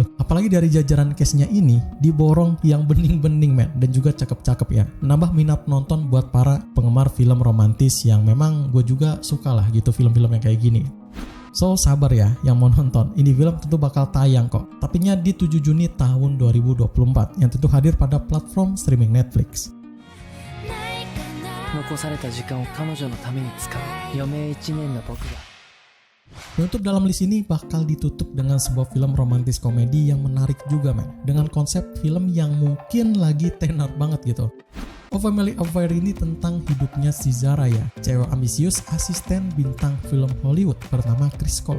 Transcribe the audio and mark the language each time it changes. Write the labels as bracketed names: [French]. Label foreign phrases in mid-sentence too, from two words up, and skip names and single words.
[Indonesian] Apalagi dari jajaran cast-nya ini diborong yang bening-bening men, dan juga cakep-cakep ya. Menambah minat nonton buat para penggemar film romantis yang memang gue juga suka lah gitu film-film yang kayak gini. So sabar ya yang mau nonton, ini film tentu bakal tayang kok. Tapinya di 7 Juni tahun 2024 yang tentu hadir pada platform streaming Netflix. [Japanese] 残された時間を彼女のために使う余命1年の僕が [Indonesian] Penutup dalam list ini bakal ditutup dengan sebuah film romantis komedi yang menarik juga men, dengan konsep film yang mungkin lagi tenar banget gitu. A Family Affair ini tentang hidupnya si Zara ya, cewek ambisius asisten bintang film Hollywood bernama Chris Cole.